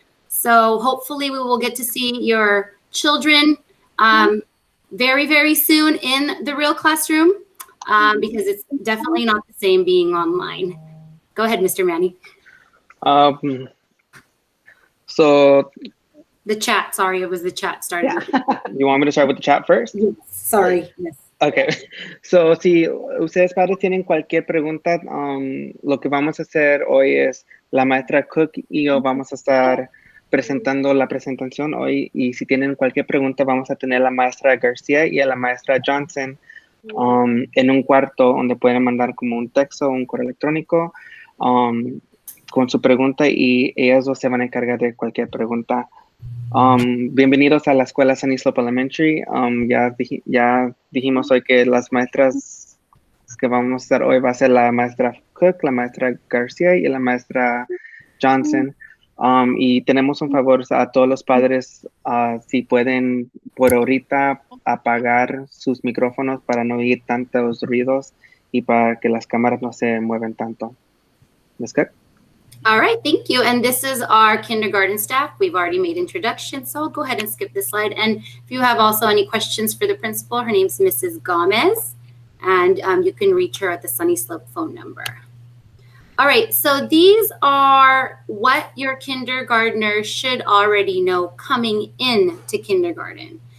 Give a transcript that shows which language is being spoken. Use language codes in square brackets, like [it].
[en] So hopefully we will get to see your children very, very soon in the real classroom, because it's definitely not the same being online. Go ahead, Mr. Manny. So the chat, sorry, it was the chat starting. You want me to start with the chat first? Yes, sorry. Yes. Okay. [es] So si ustedes padres tienen cualquier pregunta, lo que vamos a hacer hoy es la maestra Cook y yo vamos a estar presentando la presentación hoy, y si tienen cualquier pregunta vamos a tener a la maestra García y a la maestra Johnson en un cuarto donde pueden mandar como un texto o un correo electrónico con su pregunta, y ellas dos se van a encargar de cualquier pregunta. Bienvenidos a la escuela Sunny Slope Elementary. Ya dijimos hoy que las maestras que vamos a estar hoy va a ser la maestra Cook, la maestra García y la maestra Johnson. Y tenemos un favor a todos los padres, si pueden por ahorita apagar sus micrófonos para no oír tantos ruidos y para que las cámaras no se muevan tanto. [en] Ms. Cook? All right, thank you. And this is our kindergarten staff. We've already made introductions, so I'll go ahead and skip this slide. And if you have also any questions for the principal, her name's Mrs. Gomez, and you can reach her at the Sunny Slope phone number. All right, so these are what your kindergartners should already know coming in to kindergarten.